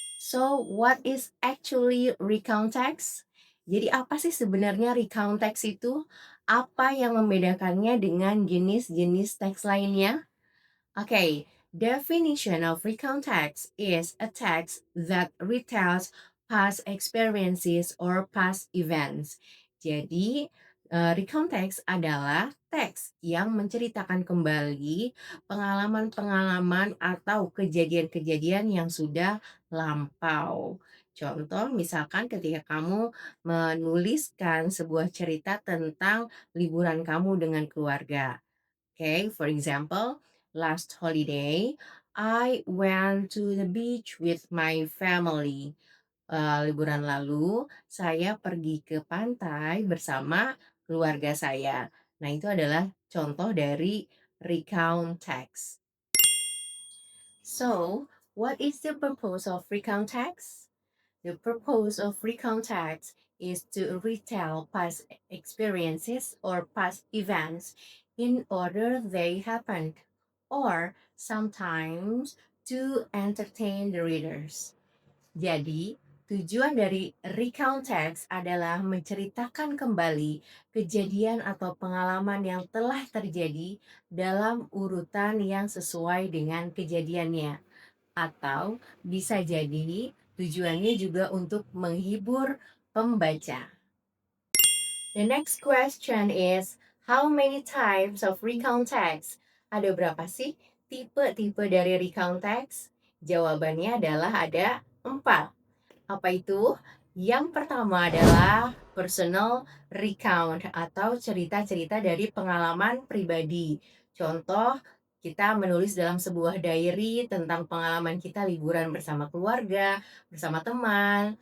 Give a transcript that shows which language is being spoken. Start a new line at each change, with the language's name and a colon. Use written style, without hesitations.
English: So, what is actually recount text?
Indonesian: Jadi apa sih sebenarnya recount text itu? Apa yang membedakannya dengan jenis-jenis teks lainnya?
English: Okay, definition of recount text is a text that retells past experiences or past events.
Indonesian: Jadi, recount text adalah teks yang menceritakan kembali pengalaman-pengalaman atau kejadian-kejadian yang sudah lampau. Contoh, misalkan ketika kamu menuliskan sebuah cerita tentang liburan kamu dengan keluarga.
English: Okay, for example, last holiday, I went to the beach with my family.
Indonesian: Liburan lalu, saya pergi ke pantai bersama keluarga saya. Nah, itu adalah contoh dari recount text.
English: So, what is the purpose of recount text? The purpose of recount text is to retell past experiences or past events in order they happened, or sometimes to entertain the readers.
Indonesian: Jadi, tujuan dari recount text adalah menceritakan kembali kejadian atau pengalaman yang telah terjadi dalam urutan yang sesuai dengan kejadiannya. Atau bisa jadi tujuannya juga untuk menghibur pembaca.
English: The next question is, how many types of recount text?
Indonesian: Ada berapa sih tipe-tipe dari recount text? Jawabannya adalah ada 4. Apa itu? Yang pertama adalah personal recount atau cerita-cerita dari pengalaman pribadi. Contoh, kita menulis dalam sebuah diary tentang pengalaman kita liburan bersama keluarga, bersama teman.